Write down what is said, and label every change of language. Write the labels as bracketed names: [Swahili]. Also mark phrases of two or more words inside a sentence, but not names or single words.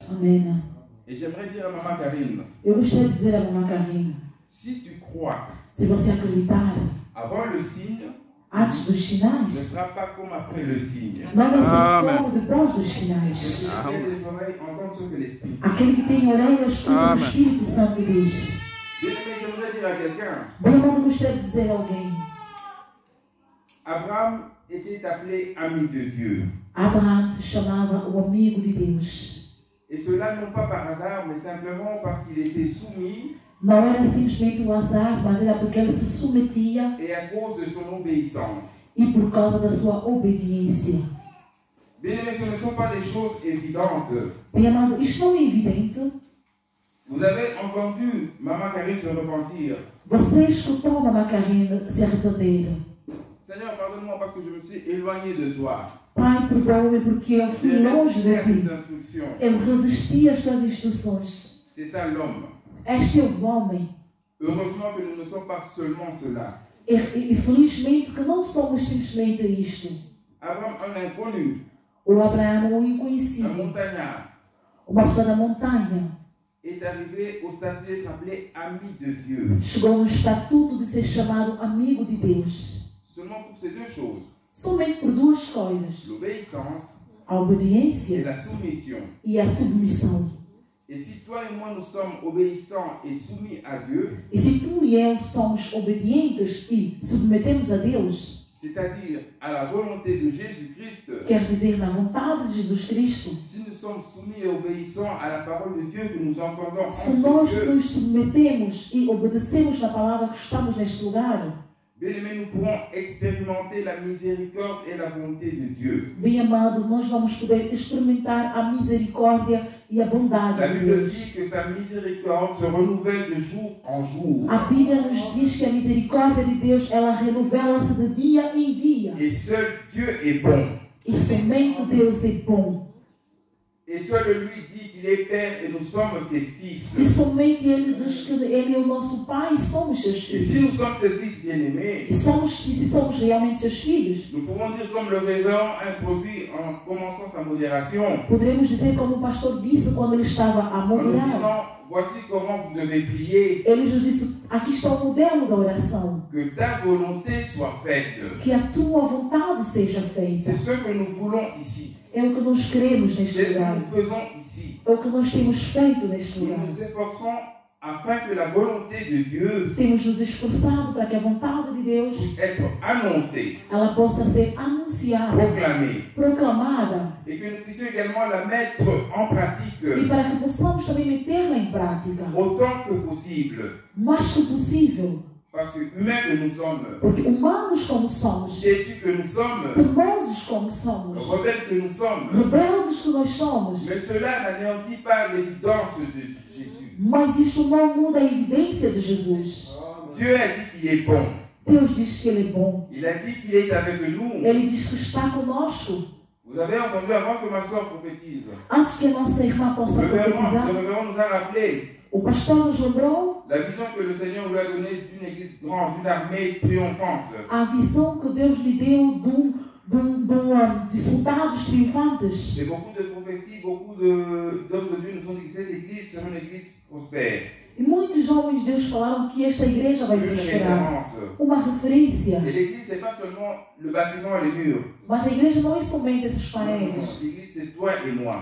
[Portuguese] Amém. [French] Et j'aimerais dire à Maman Karine, [Portuguese] Eu gostaria de dizer à mamãe Karine, [French] si tu crois, [Portuguese] se você acreditar, [French] avant le signe, [Portuguese] antes dos [French] ne [Portuguese] sinais, [French] sera pas comme après le signe. [Portuguese] não vai ser Amém. como depois dos sinais. [French] Celui qui a les oreilles entend ce que l'Esprit. [Portuguese] Aquele que tem orelhas, escuta o que o Amém. Espírito Santo diz. [French] Bien-aimé, j'aimerais dire à quelqu'un, [Portuguese] Bem, amado, gostaria de dizer a alguém, [French] Abraham était appelé ami de Dieu. [Portuguese] Abraão se chamava o amigo de Deus. [French] Et cela non pas par hasard, mais simplement parce qu'il était soumis [Portuguese] Não era simplesmente um azar, mas era porque ele se submetia [French] et à cause de son obéissance. [Portuguese] e por causa da sua obediência. [French] Bien-aimé, ce ne sont pas des choses évidentes. [Portuguese] Bem, amado, isto não é evidente. [French] Vous avez entendu Maman Karine se repentir. [Portuguese] Você escutou a mamãe Karine se arrepender. [French] Seigneur, pardonne-moi parce que je me suis éloigné de toi. [Portuguese] Pai, perdoa-me porque eu fui [French] J'ai [Portuguese] longe [French] résisté à [Portuguese] de [French] tes [Portuguese] ti. [French] instructions. [Portuguese] Eu resisti às tuas instruções. [French] C'est ça l'homme. [Portuguese] Este é o homem. [French] Heureusement que nous ne sommes pas seulement cela. [Portuguese] E felizmente que não somos simplesmente isto. [French] Abraham, un inconnu, [Portuguese] O Abraão, o [French] un [Portuguese] inconhecido, [French] montagnard, [Portuguese] uma pessoa da montanha, [French] est arrivé au statut d'être appelé ami de Dieu. [Portuguese] chegou no estatuto de ser chamado amigo de Deus. [French] Seulement pour ces deux choses, [Portuguese] Somente por duas coisas: [French] l'obéissance [Portuguese] a [French] et [Portuguese] obediência [French] la soumission. [Portuguese] e a submissão. [French] Et si toi et moi nous sommes obéissants et soumis à Dieu, [Portuguese] E se tu e eu somos obedientes e submetemos a Deus, [French] c'est-à-dire à la volonté de Jésus-Christ, [Portuguese] quer dizer, na vontade de Jesus Cristo, [French] si nous sommes soumis et obéissants à la parole de Dieu que nous entendons en [Portuguese] se nós [French] ce Dieu, [Portuguese] nos submetemos e obedecemos na palavra que estamos neste lugar, [French] bien-aimés, nous pourrons expérimenter la miséricorde et la bonté de Dieu. [Portuguese] bem amado, nós vamos poder experimentar a misericórdia e a bondade [French] La [Portuguese] de [French] Bible [Portuguese] Deus. [French] dit que sa miséricorde se renouvelle de jour en jour. [Portuguese] A Bíblia nos diz que a misericórdia de Deus, ela renovela-se de dia em dia. [French] Et seul Dieu est bon. [Portuguese] E somente Deus é bom. [French] Et seul lui dit qu'il est Père et nous sommes ses [Portuguese] E [French] fils. [Portuguese] somente Ele diz que Ele é o nosso Pai e somos seus [French] Et si [Portuguese] filhos. [French] nous sommes ses fils bien-aimés, [Portuguese] E se somos realmente seus filhos, [French] nous pouvons dire comme le révérend introduit en commençant sa modération, [Portuguese] poderemos dizer como o pastor disse quando ele estava a [French] en nous [Portuguese] moderar. [French] disant, voici comment vous devez prier, [Portuguese] Ele nos disse, aqui está o modelo da oração. [French] que ta volonté soit faite. [Portuguese] Que a tua vontade seja feita. [French] C'est ce que nous voulons ici. [Portuguese] É o que nós queremos neste [French] C'est ce que [Portuguese] lugar. [French] nous faisons ici. [Portuguese] É o que nós temos feito neste [French] Nous [Portuguese] lugar. [French] nous efforçons afin que la volonté de Dieu [Portuguese] Temos nos esforçado para que a vontade de Deus [French] puisse être annoncée, [Portuguese] ela possa ser anunciada, [French] proclamée, [Portuguese] proclamada, [French] et que nous puissions également la mettre en [Portuguese] e [French] pratique [Portuguese] para que possamos também metê-la em prática, [French] autant que possible. [Portuguese] o mais que possível. [French] Parce que humains que nous sommes, [Portuguese] Porque humanos como somos, [French] têtus que nous sommes, [Portuguese] teimosos como somos, [French] rebelles que nous sommes, [Portuguese] rebeldes que nós somos, [French] mais cela n'anéantit pas l'évidence de Jésus. [Portuguese] mas isso não muda a evidência de Jesus. [French] Dieu a dit qu'il est bon. [Portuguese] Deus diz que Ele é bom. [French] Il a dit qu'il est avec nous. [Portuguese] Ele diz que está conosco. [French] Vous avez entendu avant que ma soeur prophétise. [Portuguese] Antes que a nossa irmã possa [French] Le [Portuguese] profetizar, [French] révérend nous a rappelé [Portuguese] o pastor nos lembrou [French] la vision que le Seigneur lui a donnée d'une église grande, d'une armée triomphante. [Portuguese] a visão que Deus lhe deu de soldados triunfantes. [French] Et beaucoup de prophéties, beaucoup d'hommes de Dieu nous ont dit que cette église sera une église prospère. [Portuguese] E muitos homens de Deus falaram que esta igreja vai [French] Une [Portuguese] prosperar. [French] référence. [Portuguese] Uma referência. [French] Et l'église, ce n'est pas seulement le bâtiment et les murs. [Portuguese] Mas a igreja não é somente essas [French] Non, [Portuguese] paredes. [French] l'église, c'est toi et moi.